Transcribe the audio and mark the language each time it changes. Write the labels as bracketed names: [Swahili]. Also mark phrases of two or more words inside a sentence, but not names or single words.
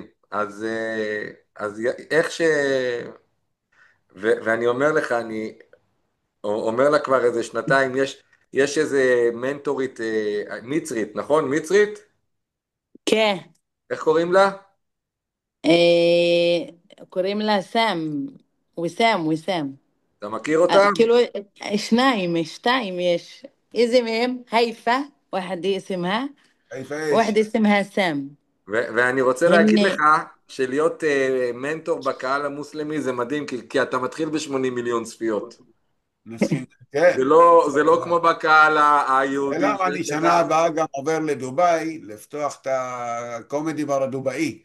[Hebrew] אז איך ואני אומר לך, אני אומר לה כבר איזה שנתיים, יש איזה מנטורית מצרית, נכון? מצרית? כן, איך קוראים לה? קוראים לה סם, ויסאם. אתה מכיר אותה? כאילו, שתיים יש. איזה מהם? הייפה, [Arabic] واحدة اسمها [Hebrew] איפה יש? [Arabic] واحدة اسمها سام. [Hebrew] ואני רוצה להגיד לך هن שלהיות מנטור בקהל המוסלמי זה מדהים, כי אתה מתחיל ב-80 מיליון צפיות. נסכים, כן. זה לא כמו בקהל היהודי ולמה אני שיש לך. שנה הבאה גם עובר לדובאי, לפתוח את הקומדי בר הדובאי.